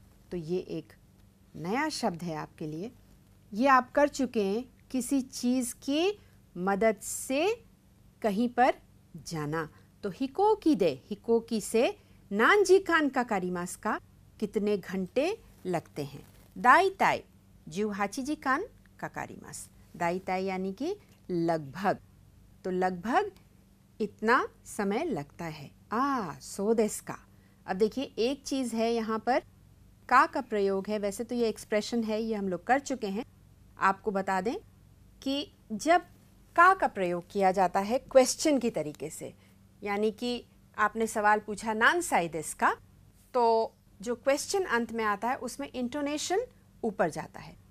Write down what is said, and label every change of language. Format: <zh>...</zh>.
<hi>तो ये एक नया शब्द है आपके लिए। ये आप कर चुके हैं, किसी चीज़ की मदद से कहीं पर जाना। तो</hi> <ja>हिकोकी दे,</ja> <hi>हिकोकी से,</hi> <ja>नान जिकान काकारिमासु का,</ja> <hi>कितने घंटे लगते हैं।</hi> <ja>दाईताई 18時間かかります。</ja> <hi>दाईताई यानी कि लगभग, तो लगभग इतना समय लगता है।</hi> <ja>सो देस का।</ja> <hi>अब देखिए, एक चीज़ है यहाँ पर का प्रयोग है। वैसे तो ये एक्सप्रेशन है, ये हम लोग कर चुके हैं। आपको बता दें कि जब का प्रयोग किया जाता है क्वेश्चन की तरीके से, यानी कि आपने सवाल पूछा</hi> <ja>नान साई देस का,</ja> <hi>तो जो क्वेश्चन अंत में आता है उसमें इंटोनेशन ऊपर जाता है।</hi>